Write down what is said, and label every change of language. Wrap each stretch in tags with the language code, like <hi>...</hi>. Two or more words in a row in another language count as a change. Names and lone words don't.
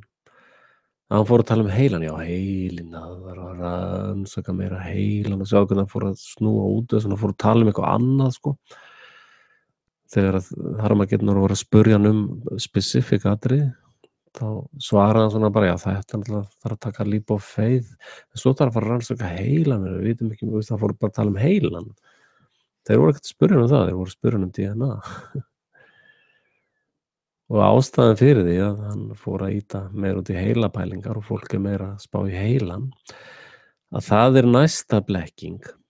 <is>Hann fór að tala um heilan, já, heilin, það var að rannsaka meira heilan og sjá hvernig hann fór að snúa út og svona fór að tala um eitthvað annað, sko. Þegar Harmageddon voru að spurja hann um specific atriði, þá svaraði hann svona bara, já, þetta þarf að taka</is> <en>leap of faith,</en> <is>en svo þarf að fara að rannsaka heilan, við vitum ekki, það fór bara að tala um heilan. Þeir voru ekkert að spurja um það, þeir voru að spurja um DNA. Og ástæðan fyrir því að hann fór að ýta meira út í heilapælingar og fólk er meira að spá í heilan, að það er næsta blekking.</is>